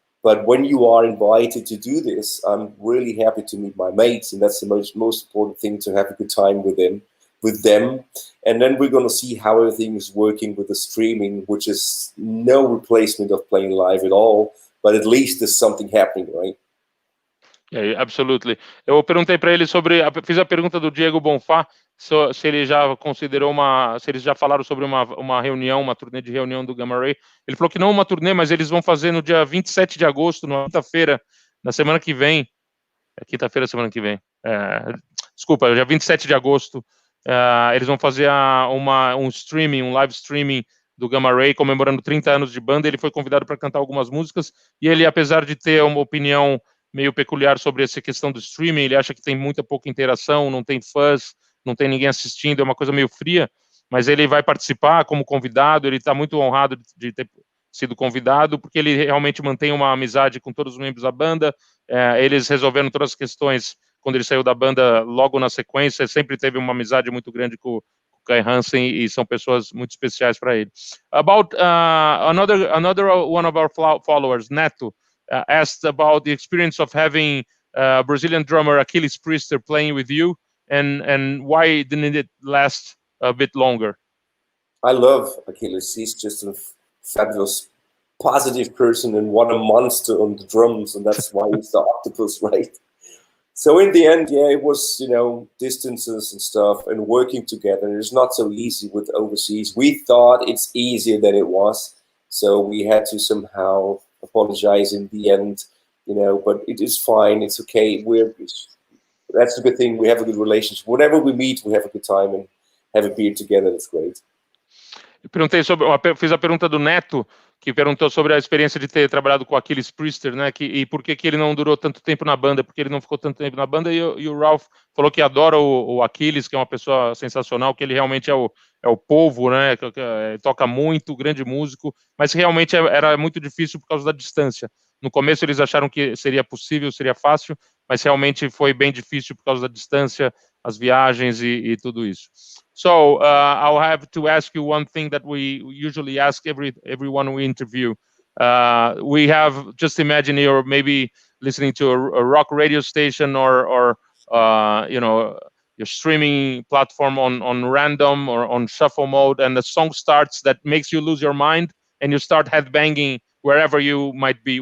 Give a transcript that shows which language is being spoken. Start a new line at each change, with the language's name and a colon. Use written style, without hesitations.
English: But when you are invited to do this, I'm really happy to meet my mates, and that's the most important thing, to have a good time with them. And then we're going to see how everything is working with the streaming, which is no replacement of playing live at all, but at least there's something happening, right? Yeah, absolutely.
Portuguese: Eu perguntei para ele fiz a pergunta do Diego Bonfá, se ele já considerou se eles já falaram sobre uma reunião, uma turnê de reunião do Gamma Ray. Ele falou que não uma turnê, mas eles vão fazer no dia 27 de agosto, na quinta-feira, na semana que vem. Quinta-feira, semana que vem. Desculpa, dia 27 de agosto, Eles vão fazer um streaming, um live streaming do Gamma Ray, comemorando 30 anos de banda. Ele foi convidado para cantar algumas músicas, e ele, apesar de ter uma opinião meio peculiar sobre essa questão do streaming, ele acha que tem pouca interação, não tem fãs, não tem ninguém assistindo, é uma coisa meio fria, mas ele vai participar como convidado. Ele está muito honrado de ter sido convidado, porque ele realmente mantém uma amizade com todos os membros da banda. Eles resolveram todas as questões quando ele saiu da banda logo na sequência. Sempre teve uma amizade muito grande com o Kai Hansen, e são pessoas muito especiais para ele.
English: About another one of our followers, Neto, asked about the experience of having Brazilian drummer Achilles Priester playing with you, and why didn't it last a bit longer? I love Achilles. He's just a fabulous, positive person, and what a monster on the drums, and that's why he's the octopus, right? So in the end, yeah, it was, distances and stuff, and working together. It's not so easy with overseas. We thought it's easier than it was, so we had to somehow apologize in the end, but it is fine. It's okay. That's a good thing. We have a good relationship. Whenever we meet, we have a good time and have a beer together. That's great.
Portuguese: Fiz a pergunta do Neto, que perguntou sobre a experiência de ter trabalhado com o Achilles Priester, né? E por que ele não durou tanto tempo na banda, porque ele não ficou tanto tempo na banda. E o Ralf falou que adora o Achilles, que é uma pessoa sensacional, que ele realmente é o polvo, né? Que toca muito, grande músico, mas realmente era muito difícil por causa da distância. No começo eles acharam que seria possível, seria fácil, mas realmente foi bem difícil por causa da distância, as viagens e tudo isso.
English: So I'll have to ask you one thing that we usually ask everyone we interview. We have, just imagine you're maybe listening to a rock radio station or your streaming platform on random or on shuffle mode, and the song starts that makes you lose your mind, and you start headbanging wherever you might be.